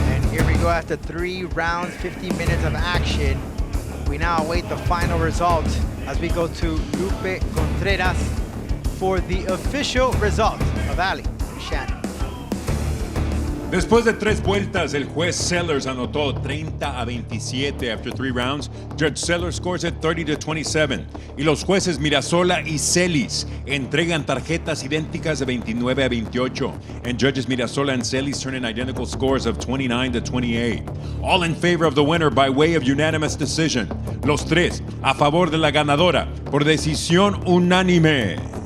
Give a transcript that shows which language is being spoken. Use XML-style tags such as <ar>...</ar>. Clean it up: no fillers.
<en>Here we go after 3 rounds, 50 minutes of action. We now await the final result as we go to Lupe Contreras for the official result of Ali and Shannon.</en> <es>Después de 3 vueltas, el juez Sellers anotó 30-27</es> <en>after 3 rounds. Judge Sellers scores it 30-27.</en> <es>Y los jueces Mirasola y Celis entregan tarjetas idénticas de 29-28.</es> <en>And judges Mirasola and Celis turn in identical scores of 29-28. All in favor of the winner by way of unanimous decision.</en> <es>Los tres a favor de la ganadora por decisión unánime.</es>